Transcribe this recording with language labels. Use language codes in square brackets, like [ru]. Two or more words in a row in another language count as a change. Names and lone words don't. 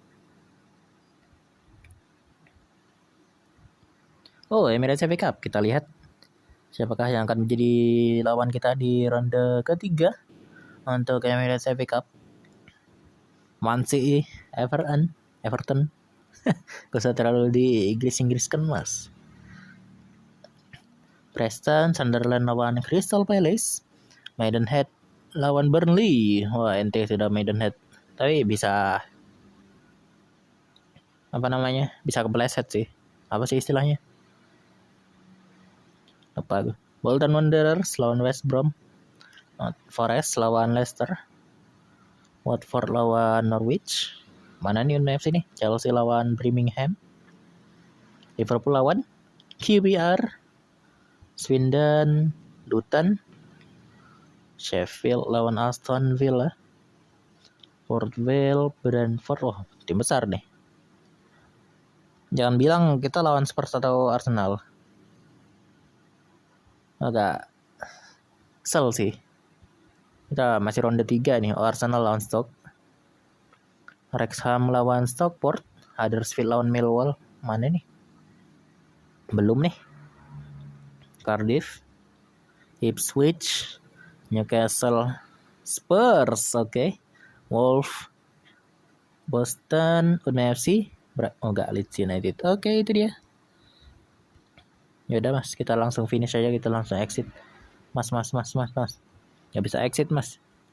[id] Oh, Emirates FA Cup, kita lihat siapakah yang akan menjadi lawan kita di ronde ketiga untuk Emirates FA Cup. Man City, Everton. Gak usah terlalu di Inggris kan mas. Preston, Sunderland lawan Crystal Palace, Maidenhead lawan Burnley. Wah, ente sudah Maidenhead. Tapi bisa apa namanya? Bisa kepleset sih. Apa sih istilahnya? Apa? Bolton Wanderers lawan West Brom. Forest lawan Leicester. Watford lawan Norwich. Mana nih UFC nih? Chelsea lawan Birmingham. Liverpool lawan QPR. Swindon, Luton. Sheffield lawan Aston Villa. Port Vale, Brentford. Oh, tim besar nih. Jangan bilang kita lawan Spurs atau Arsenal. Agak kesel sih. Kita masih ronde 3 nih. Arsenal lawan Stoke. Wrexham lawan Stockport. Huddersfield lawan Millwall. Mana nih? Belum nih. Cardiff, Ipswich, Newcastle, Spurs, oke. Wolves, Boston, UFC. Oh enggak, Leeds United. Oke, itu dia. Ya udah mas, kita langsung finish aja, kita langsung exit. Mas. Nggak bisa exit mas.